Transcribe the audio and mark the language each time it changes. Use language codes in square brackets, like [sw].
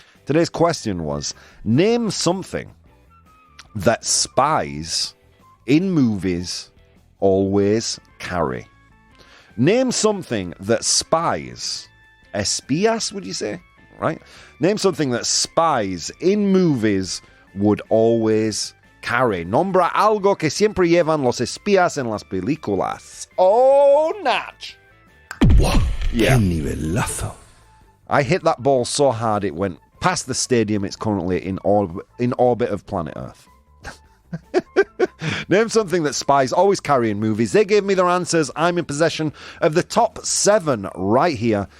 [en] Today's question was, name something that spies in movies always carry. Name something that spies Espías, would you say? Right? Name something that spies in movies would always carry. [es] Nombra algo que siempre llevan los espías en las películas. [en] Oh, Natch! ¡Wow! Yeah. [es] ¡Qué nivelazo! [en] I hit that ball so hard it went past the stadium it's currently in orbit of planet Earth. Name something that spies always carry in movies. They gave me their answers. I'm in possession of the top 7 right here.